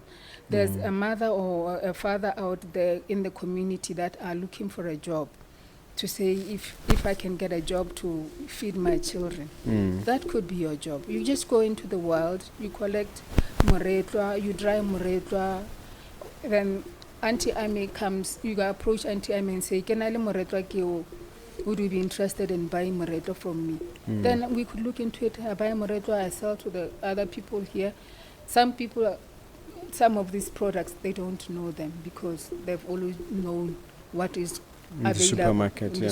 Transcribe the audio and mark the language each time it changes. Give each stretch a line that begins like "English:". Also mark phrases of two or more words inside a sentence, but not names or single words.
English: There's a mother or a father out there in the community that are looking for a job, to say if I can get a job to feed my children. That could be your job. You just go into the wild, you collect moretwa, you dry moretwa, then Aunty Amy comes, you go approach Aunty Amy and say, "Can I
Tswana: moretwa ke o?
English: Would you be interested in buying moretwa from me?" Then we could look into it. I buy moretwa, I sell to the other people here. Some people, some of these products, they don't know them because they've always known what is In the available supermarket, in